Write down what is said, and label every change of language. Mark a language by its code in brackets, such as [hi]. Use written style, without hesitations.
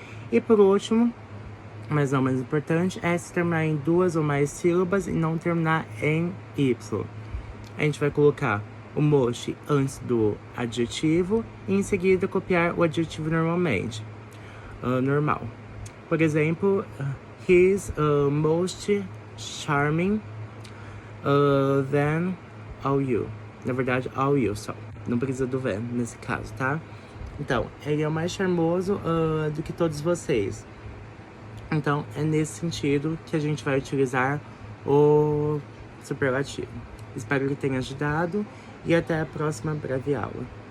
[pt] E por último, mas não menos importante, é se terminar em duas ou mais sílabas e não terminar em Y. A gente vai colocar o mochi antes do adjetivo e em seguida copiar o adjetivo normalmente, normal. Por exemplo, [en] he's most charming than all you. [pt] Na verdade, [en] all you [pt] só. Não precisa do than nesse caso, tá? Então, ele é o mais charmoso do que todos vocês. Então, é nesse sentido que a gente vai utilizar o superlativo. Espero que tenha ajudado e até a próxima breve aula.